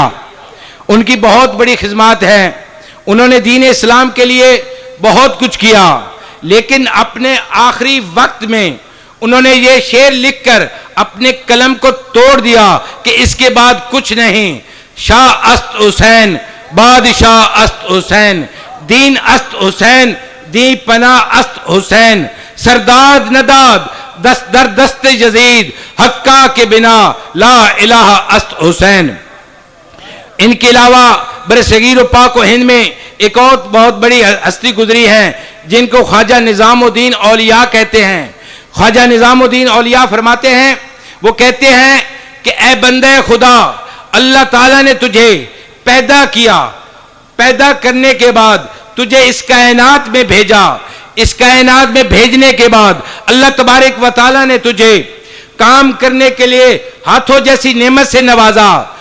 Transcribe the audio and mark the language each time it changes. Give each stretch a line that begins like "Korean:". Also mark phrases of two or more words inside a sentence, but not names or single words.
Urdu: ان کی بہت بڑی خدمات ہے، انہوں نے دین اسلام کے لیے بہت کچھ کیا، لیکن اپنے آخری وقت میں انہوں نے یہ شعر لکھ کر اپنے قلم کو توڑ دیا کہ اس کے بعد کچھ نہیں،
Persian: شاہ است حسین بادشاہ است حسین، دین است حسین دی پناہ است حسین، سرداد نداد دست در دست یزید، حقا کے بنا لا الہ است حسین۔
Urdu: ان کے علاوہ برصغیر و پاک و ہند میں ایک اور بہت بڑی ہستی گزری ہے جن کو خواجہ نظام الدین اولیاء کہتے ہیں۔ خواجہ نظام الدین اولیاء فرماتے ہیں، وہ کہتے ہیں کہ اے بندے خدا، اللہ تعالیٰ نے تجھے پیدا کیا، پیدا کرنے کے بعد تجھے اس کائنات میں بھیجا، اس کائنات میں بھیجنے کے بعد اللہ تبارک و تعالیٰ نے تجھے کام کرنے کے لیے ہاتھوں جیسی نعمت سے نوازا،